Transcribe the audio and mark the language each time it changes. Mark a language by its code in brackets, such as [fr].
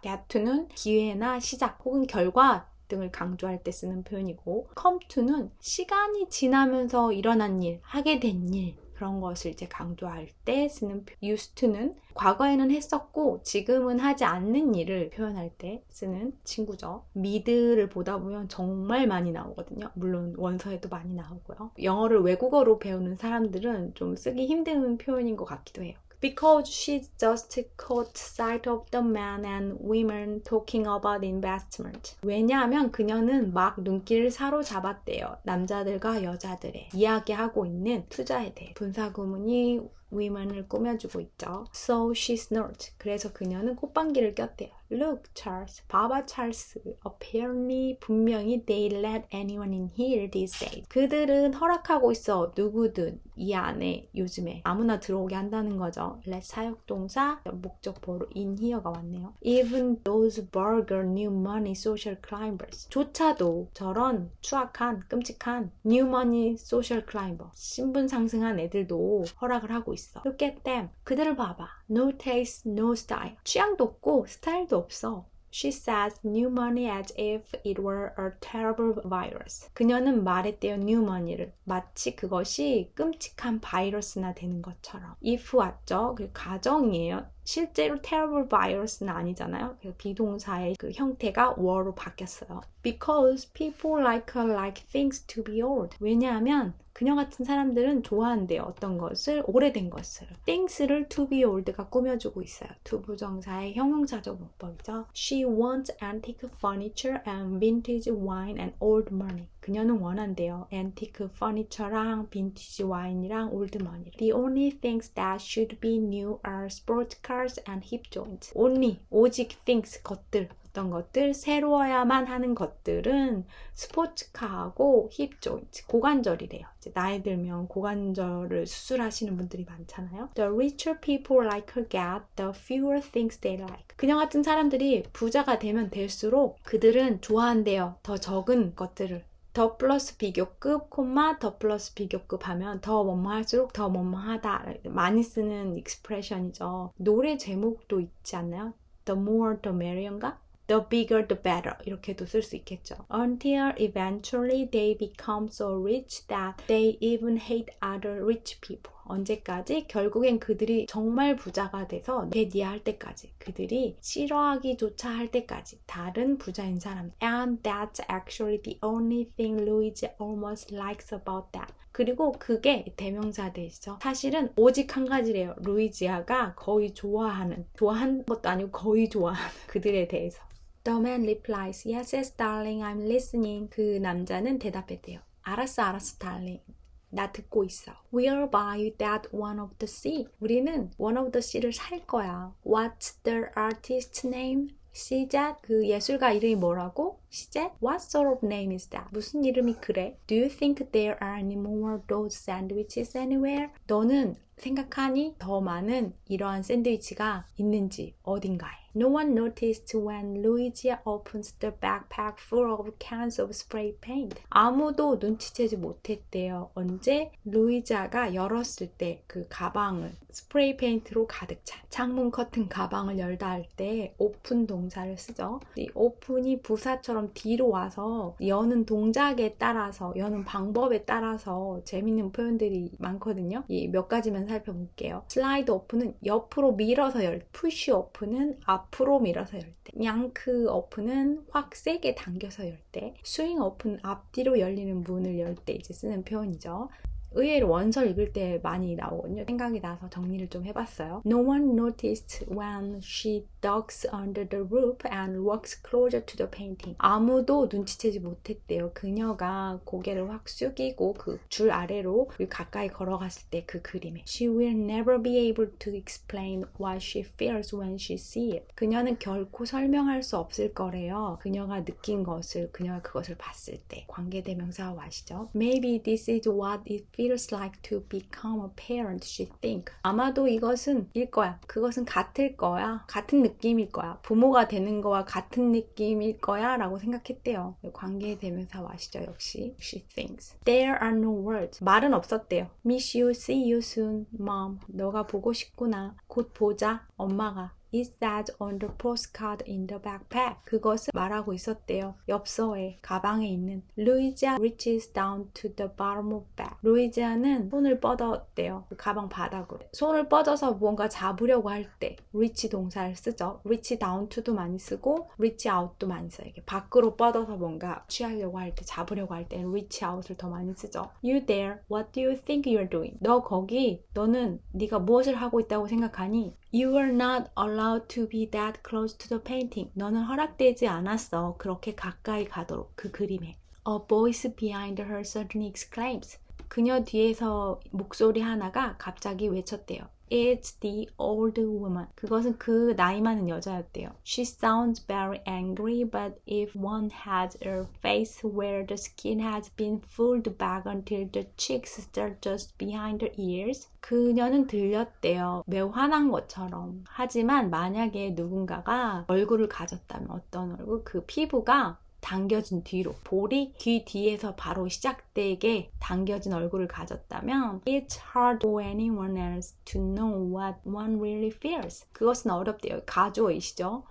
[ko] get to는 기회나 시작 혹은 결과 등을 강조할 때 쓰는 표현이고 come to는 시간이 지나면서 일어난 일, 하게 된 일, 그런 것을 이제 강조할 때 쓰는 표현. used to는 과거에는 했었고 지금은 하지 않는 일을 표현할 때 쓰는 친구죠. 미드를 보다 보면 정말 많이 나오거든요. 물론 원서에도 많이 나오고요. 영어를 외국어로 배우는 사람들은 좀 쓰기 힘든 표현인 것 같기도 해요. [en] Because she just caught sight of the men and women talking about investment. [ko] 왜냐하면 그녀는 막 눈길을 사로잡았대요. 남자들과 여자들의 이야기하고 있는 투자에 대해. 분사구문이 women을 꾸며주고 있죠. [en] So she snorted. [ko] 그래서 그녀는 콧방귀를 꼈대요. [en] Look, Charles. [ko] 봐봐, 찰스. [en] Apparently, [ko] 분명히 [en] they let anyone in here these days. [ko] 그들은 허락하고 있어. 누구든 이 안에 요즘에 아무나 들어오게 한다는 거죠. let 사역동사, 목적보로 in here가 왔네요. [en] Even those vulgar new money social climbers. [ko] 조차도 저런 추악한, 끔찍한 [en] new money social climber. [ko] 신분 상승한 애들도 허락을 하고 있어. [en] Look at them. [ko] 그들을 봐봐. [en] No taste, no style. [ko] 취향도 없고 스타일도 없어. [en] She says new money as if it were a terrible virus. [ko] 그녀는 말했대요, new money를. 마치 그것이 끔찍한 바이러스나 되는 것처럼. if 왔죠? 그 가정이에요. 실제로 terrible virus는 아니잖아요. 그래서 비동사의 그 형태가 were로 바뀌었어요. [en] Because people like her like things to be old. [ko] 왜냐하면 그녀 같은 사람들은 좋아한대요. 어떤 것을? 오래된 것을. things를 to be old가 꾸며주고 있어요. 투부정사의 형용사적 문법이죠. [en] She wants antique furniture and vintage wine and old money. [ko] 그녀는 원한대요. antique furniture랑 vintage wine이랑 old money. [en] The only things that should be new are sports cars and hip joints. [ko] only, 오직 things, 것들. 어떤 것들, 새로워야만 하는 것들은 스포츠카하고 힙 조인트, 고관절이래요. 이제 나이 들면 고관절을 수술하시는 분들이 많잖아요. [en] The richer people like her get, the fewer things they like. [ko] 그녀 같은 사람들이 부자가 되면 될수록 그들은 좋아한대요. 더 적은 것들을. 더 플러스 비교급, 콤마, 더 플러스 비교급 하면 더 뭐뭐 할수록 더 뭐뭐 하다. 많이 쓰는 익스프레션이죠. 노래 제목도 있지 않나요? [en] The more the merrier인가? The bigger the better [ko] 이렇게도 쓸 수 있겠죠. [en] Until eventually they become so rich that they even hate other rich people. [ko] 언제까지? 결국엔 그들이 정말 부자가 돼서 데디할 때까지 그들이 싫어하기조차 할 때까지 다른 부자인 사람. [en] And that's actually the only thing Luigi almost likes about that. [ko] 그리고 그게 대명사 되시죠. 사실은 오직 한 가지래요. 루이지아가 거의 좋아하는 것도 아니고 거의 좋아하는 그들에 대해서. [en] The man replies, yes, yes, darling, I'm listening. [ko] 그 남자는 대답했대요. 알았어, darling. 나 듣고 있어. [en] We'll buy that one of the sea. [ko] 우리는 one of the sea를 살 거야. [en] What's the artist's name? 시작. [ko] 그 예술가 이름이 뭐라고? 시작. [en] What sort of name is that? [ko] 무슨 이름이 그래? [en] Do you think there are any more those sandwiches anywhere? [ko] 너는 생각하니 더 많은 이러한 샌드위치가 있는지 어딘가에. [en] No one noticed when Luigi opens the backpack full of cans of spray paint. [ko] 아무도 눈치채지 못했대요. 언제? 루이지아가 열었을 때 그 가방을 스프레이 페인트로 가득 찬 창문 커튼 가방을 열다 할 때 오픈 동사를 쓰죠. 이 오픈이 부사처럼 뒤로 와서 여는 동작에 따라서 여는 방법에 따라서 재밌는 표현들이 많거든요. 이 몇 가지만 살펴볼게요. 슬라이드 오픈은 옆으로 밀어서 열 때, 푸시 오픈은 앞으로 밀어서 열 때, 양크 오픈은 확 세게 당겨서 열 때, 스윙 오픈 앞뒤로 열리는 문을 열 때 이제 쓰는 표현이죠. 의외로 원서 읽을 때 많이 나오거든요. 생각이 나서 정리를 좀 해봤어요. [en] No one noticed when she ducks under the roof and walks closer to the painting. [ko] 아무도 눈치채지 못했대요. 그녀가 고개를 확 숙이고 그 줄 아래로 가까이 걸어갔을 때 그 그림에. [en] She will never be able to explain what she feels when she sees it. [ko] 그녀는 결코 설명할 수 없을 거래요. 그녀가 느낀 것을, 그녀가 그것을 봤을 때. 관계대명사 아시죠? [en] Maybe this is what it feels like to become a parent, she think. [ko] 아마도 이것은 일 거야. 그것은 같을 거야. 같은 느낌일 거야. 부모가 되는 거와 같은 느낌일 거야 라고 생각했대요. 관계대명사 아시죠? 역시 [en] she thinks. There are no words. [ko] 말은 없었대요. [en] Miss you, see you soon, mom. [ko] 너가 보고 싶구나. 곧 보자, 엄마가. [en] It says on the postcard in the backpack. [ko] 그것을 말하고 있었대요. 엽서에, 가방에 있는. [en] 루이지아 reaches down to the bottom of bag. [ko] 루이지아는 손을 뻗었대요. 그 가방 바닥으로. 손을 뻗어서 뭔가 잡으려고 할 때 reach 동사를 쓰죠. reach down to도 많이 쓰고 reach out도 많이 써요. 이게 밖으로 뻗어서 뭔가 취하려고 할 때, 잡으려고 할 때 reach out을 더 많이 쓰죠. [en] You there, what do you think you're doing? [ko] 너 거기, 너는 네가 무엇을 하고 있다고 생각하니? [en] You are not allowed to be that close to the painting. [ko] 너는 허락되지 않았어. 그렇게 가까이 가도록 그 그림에. [en] A voice behind her suddenly exclaims. [ko] 그녀 뒤에서 목소리 하나가 갑자기 외쳤대요. [en] It's the old woman. [ko] 그것은 그 나이 많은 여자였대요. [en] She sounds very angry, but if one has a face where the skin has been pulled back until the cheeks start just behind the ears. [ko] 그녀는 들렸대요. 매우 화난 것처럼. 하지만 만약에 누군가가 얼굴을 가졌다면 어떤 얼굴? 그 피부가 당겨진 뒤로, 볼이 귀 뒤에서 바로 시작되게 당겨진 얼굴을 가졌다면 [en] It's hard for anyone else to know what one really feels. [ko] 그것은 어렵대요. 가주어이시죠?